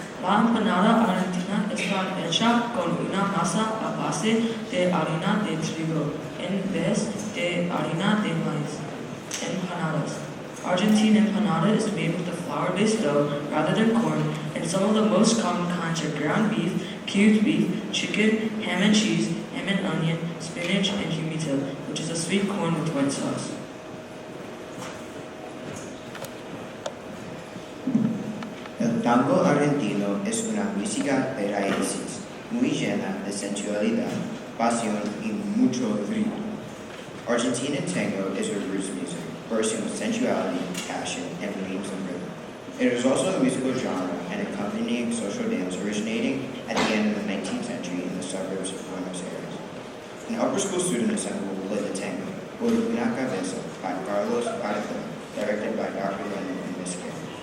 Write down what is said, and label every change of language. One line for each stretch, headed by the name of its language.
Spanish: La empanada argentina está hecha con una masa a base de harina de trigo en vez de harina de maíz.
English: Empanadas. Argentine empanada is made with a flour-based dough rather than corn, and some of the most common kinds are ground beef, cubed beef, chicken, ham and cheese, ham and onion, spinach, and humita, which is a sweet corn with white sauce.
Spanish: El tango argentino es una música de raíces, muy llena de sensualidad, pasión y mucho ritmo.
English: Argentine tango is a roots music, bursting with sensuality, passion, and memes and rhythm. It is also a musical genre and accompanying social dance originating at the end of the 19th century in the suburbs of Buenos Aires. An upper school student assembly will play the tango, Por una cabeza, by Carlos Barca, directed by Dr. Lennon and Miss Kim.